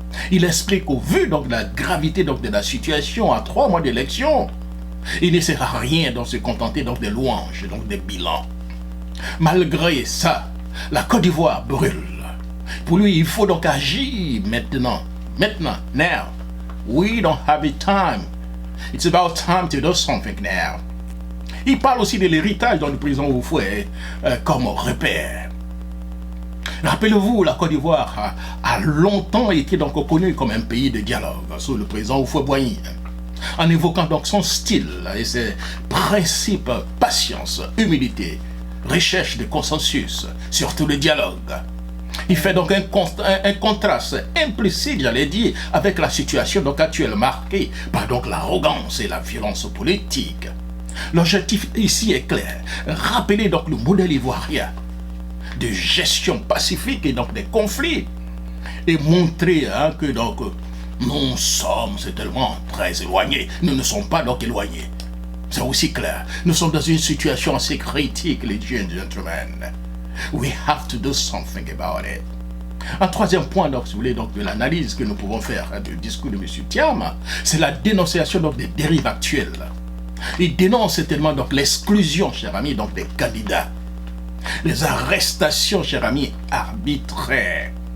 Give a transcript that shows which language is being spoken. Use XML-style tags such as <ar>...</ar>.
<fr>Il explique qu'au vu donc de la gravité donc de la situation à 3 mois d'élection, il ne sert à rien de se contenter donc des louanges, donc des bilans. Malgré ça, la Côte d'Ivoire brûle. Pour lui, il faut donc agir maintenant. Maintenant,</fr> <en>now. We don't have the time. It's about time to do something now.</en> <fr>Il parle aussi de l'héritage dont le président Houphouët comme repère. Rappelez-vous, la Côte d'Ivoire a longtemps été donc connue comme un pays de dialogue sous le président Houphouët-Boigny, en évoquant donc son style et ses principes, patience, humilité, recherche de consensus, surtout le dialogue. Il fait donc un contraste implicite, j'allais dire, avec la situation donc actuelle marquée par donc l'arrogance et la violence politique. L'objectif ici est clair, rappeler donc le modèle ivoirien de gestion pacifique et donc des conflits et montrer hein, que donc nous sommes tellement très éloignés. Nous ne sommes pas donc éloignés. C'est aussi clair. Nous sommes dans une situation assez critique,</fr> <en>ladies and gentlemen. We have to do something about it.</en> <fr>Un troisième point, donc, si vous voulez, donc, de l'analyse que nous pouvons faire hein, du discours de M. Thiam, c'est la dénonciation donc, des dérives actuelles. Il dénonce certainement donc l'exclusion, chers amis, donc, des candidats. Les arrestations, chers amis, arbitraires.</fr>